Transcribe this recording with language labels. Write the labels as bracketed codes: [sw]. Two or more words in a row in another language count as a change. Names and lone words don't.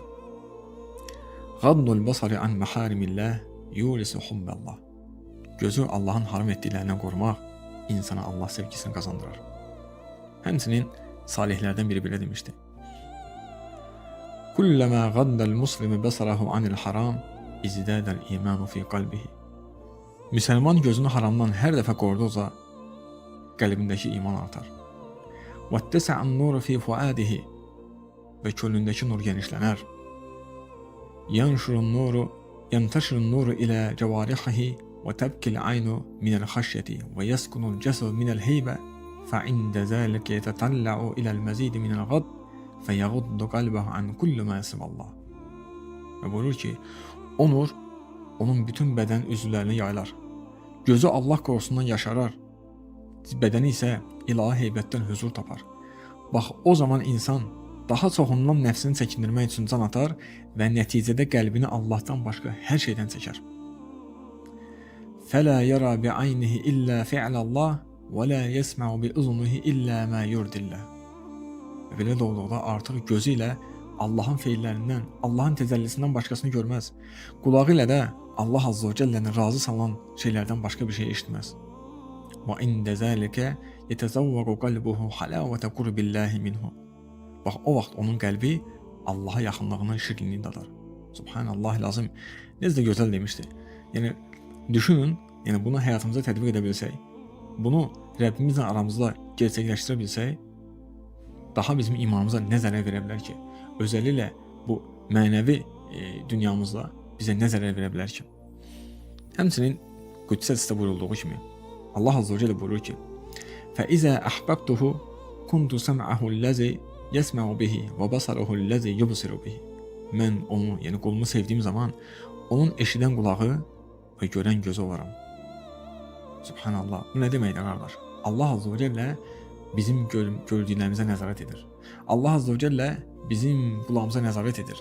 [ar] غض البصر عن محارم الله يورث حب الله. [az] Gözü Allahın haram etdiklərindən qorumaq insana Allah sevgisini qazandırar. Həmçinin salihlərdən biri belə demişdi. [ar] كلما غض المسلم بصره عن الحرام ازداد الإيمان في قلبه. [az] Müsəlman gözünü haramdan hər dəfə qoruduqca qəlbindəki iman artar. [ar] واتسع النور في فؤاده [az] və könlündəki nur genişlənər. [ar] ينتشر النور إلى جوارحه وتبكي العين من الخشية ويسكن الجسد من الهيبة فعند ذلك يتطلع إلى المزيد من القد فيغض قلبه عن كل ما سوى الله. [az] Və buyurur ki, o nur onun bütün bədən üzvlərini yaylar. Gözü Allah qorusundan yaşarar, bədəni isə ilahi heybətdən huzur tapar. Bax, o zaman insan daha çoxundan nəfsini çəkindirmək üçün can atar və nəticədə qəlbini Allahdan başqa hər şeydən çəkər. [ar] فَلَا يَرَى بِعَيْنِهِ إِلَّا فِعْلَ اللّٰهِ وَلَا يَسْمَعُ بِأُذُنِهِ إِلَّا مَا يُرْدِ اللّٰهِ. [az] Belə də olduqda artıq gözü ilə Allahın feillərindən, Allahın təcəllisindən başqasını görməz. Qulağı ilə də Allah [ar] عز وجل [az] razı salan şeylərdən başqa bir şey eşitməz. [ar] وَإِنْدَ ذَلِكَ يَتَزَوَّقُ قَلْبُهُ حَلَاوَةَ قُرْبِ اللّٰهِ مِنْهُ. [az] Bax, o vaxt onun qəlbi Allaha yaxınlığının şirinliyini dadar. [ar] سبحان الله العظيم. [az] Necə də gözəl demişdi. Yəni, düşünün, yəni bunu həyatımıza tətbiq edə bilsək, bunu Rəbbimizlə aramızda gerçəkləşdirə bilsək, daha bizim imanımıza nə zərər verə bilər ki? Özəlliklə bu mənəvi dünyamızda bizə nə zərər verə bilər ki? Həmçinin Qüdsə hədisdə buyurulduğu kimi Allah Azze və Cəllə buyurur ki: [ar] "فإذا أحببته كنت سمعه الذي يسمع به وبصره الذي يبصر به." [az] Mən onu, yəni qulumu sevdiyim zaman onun eşidən qulağı və görən gözü olaram. Subhanallah. Bu nə deməkdir qardaş? Allah [ar] عز وجل [az] bizim gördüklərimizə nəzarət edir. Allah [ar] عز وجل [az] bizim qulağımıza nəzarət edir.